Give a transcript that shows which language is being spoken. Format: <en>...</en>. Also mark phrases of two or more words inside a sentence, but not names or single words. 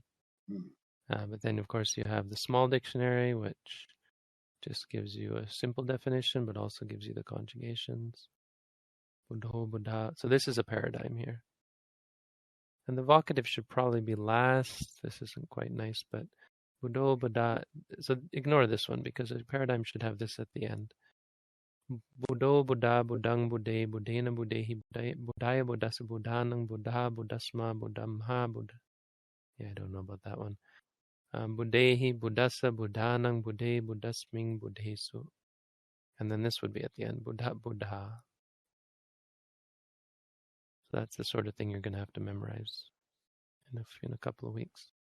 <en>But then, of course, you have the small dictionary, which just gives you a simple definition, but also gives you the conjugations.</en> <pi>Buddho, Buddha.</pi> <en>So this is a paradigm here. And the vocative should probably be last. This isn't quite nice, but</en> <pi>Buddho, Buddha.</pi> <en>So ignore this one because a paradigm should have this at the end.</en> <pi>Buddho, Buddha, Buddhang, Buddhe, Buddhena, Buddhehi, Buddhaya, Buddhasa, Buddhanang, Buddha, Buddhasma, Buddhamha, Buddha.</pi> <en>Yeah, I don't know about that one.</en> <pi>Buddhehi, Buddhasa, Buddhanang, Buddhe, Buddhasming, Buddhesu.</pi> <en>And then this would be at the end,</en> <pi>Buddha, Buddha.</pi> <en>So that's the sort of thing you're going to have to memorize in a couple of weeks.</en>